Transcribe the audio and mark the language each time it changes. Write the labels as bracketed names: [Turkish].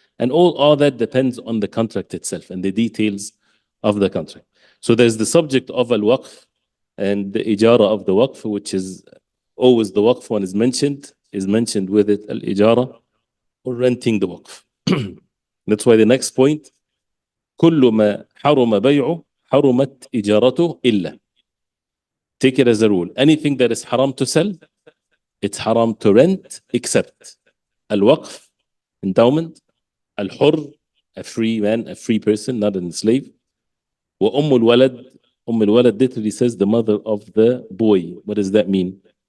[English] And all that depends on the contract itself and the details of the contract. So there's the subject of al-waqf and the ijara of the waqf, which is always the waqf one is mentioned with it, al-ijara, or renting the waqf. That's why the next point, [Arabic] كل ما حرم بيعه حرمت إجارته إلا. [English] Take it as a rule. Anything that is haram to sell, it's haram to rent, except al-waqf, endowment, al-hurr, a free man, a free person, not a slave, wa al-walad. Al-walad literally says the mother of the boy. What does that mean?